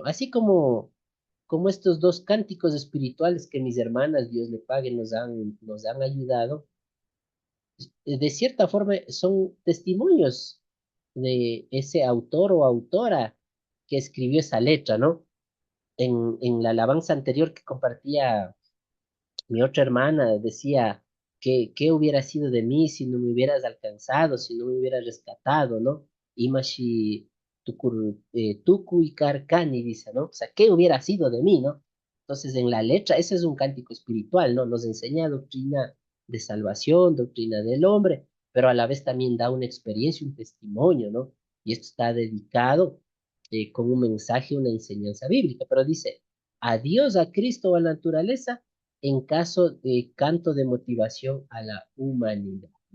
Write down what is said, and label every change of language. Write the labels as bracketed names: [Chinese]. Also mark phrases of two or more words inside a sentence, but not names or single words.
[Spanish] Así como estos dos cánticos espirituales que mis hermanas, Dios le pague, nos han ayudado, de cierta forma son testimonios de ese autor o autora que escribió esa letra, ¿no? En la alabanza anterior que compartía mi otra hermana decía que qué hubiera sido de mí si no me hubieras alcanzado, si no me hubieras rescatado, ¿no? [Quechua] Imashi tuku y karkani, [Spanish] dice, ¿no? O sea, ¿qué hubiera sido de mí, ¿no? Entonces, en la letra, ese es un cántico espiritual, ¿no? Nos enseña doctrina de salvación, doctrina del hombre, pero a la vez también da una experiencia, un testimonio, ¿no? Y esto está dedicado con un mensaje, una enseñanza bíblica, pero dice, a Dios, a Cristo, a la naturaleza, en caso de canto de motivación a la humanidad, ¿no?